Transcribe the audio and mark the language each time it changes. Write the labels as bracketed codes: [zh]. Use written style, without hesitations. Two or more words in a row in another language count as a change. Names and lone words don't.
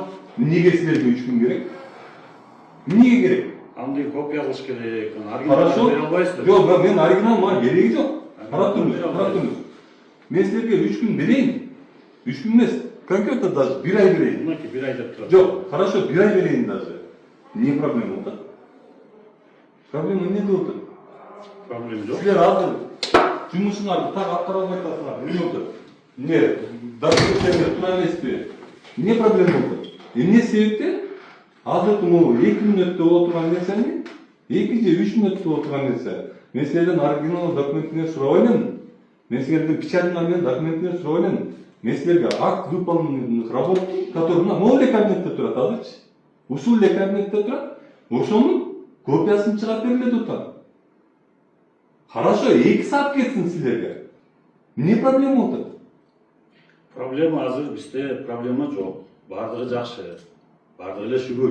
[ky] Эмнеге силерге 3 күн керек? Эмнеге керек? Андай копия кылыш керек, [ru] Хорошо. [ky] оригинал бере албайсыздар. Жок, мен оригинал мага кереги жок. Карап туруңуз. Мен силерге 3 күн берейин. 3 күн эмес, [ru] конкретно даже [ky] 1 ай берейин. Мынакей 1 ай деп турат. Жок, хорошо, 1 ай берейин даже. Не проблема болот? Проблема эмнеде болот? Проблема жок. Силер азыр жумушуңарды так аткара албай атасыңар. Эмне болот? Эмне? Документтер туура эмеспи? Эмне проблема болот? Эмне себептен? Азыр могу 2 мүнөттө боло турган нерсени 2 же 3 мүнөттө боло турган нерсе. Мен силерден оригинал документтерди сурабай элем. Мен силерден печатный менен документтерди сурабай элем. Мен силерге [ru] акт выполненных работ, который могу [ky] эле кабинетте турат азырчы. Ушул эле кабинетте турат. Ошонун копиясын чыгарып бергиле деп атам. Хорошо, 2 саат кетсин силерге. Эмне проблема болот? Проблема азыр бизде проблема жок. Бардыгы жакшы. Бардыгы эле шүгүр.